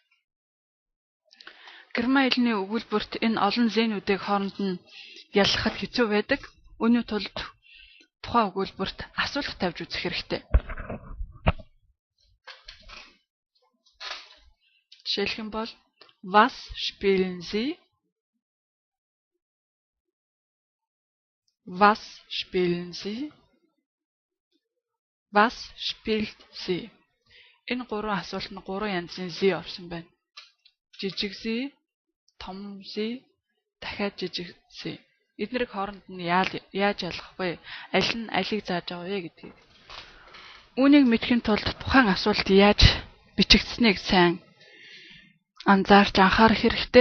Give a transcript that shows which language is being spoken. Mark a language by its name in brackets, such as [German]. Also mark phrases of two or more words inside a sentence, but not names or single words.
[Mongolian] Герман хэлний өгүүлбэрт энэ олон зээнүүдийг хооронд нь яллахад хэцүү байдаг. Үүний тулд тухайн өгүүлбэрт асуулт тавьж үзэх хэрэгтэй. Жишээлх юм бол [German] Was spielen Sie? Was spielen Sie? Was spielt sie? [Mongolian] Энэ гурван асуулт нь гурван янзын sie орсон байна. Жижиг sie, том sie, дахиад жижиг sie. Эднэрийг хооронд нь яаж ялгах вэ? Аль нь алийг зааж байгаа вэ гэдгийг. Үүнийг мэдхийн тулд тухайн асуулт яаж бичигдсэнийг сайн анзаарч анхаарах хэрэгтэй.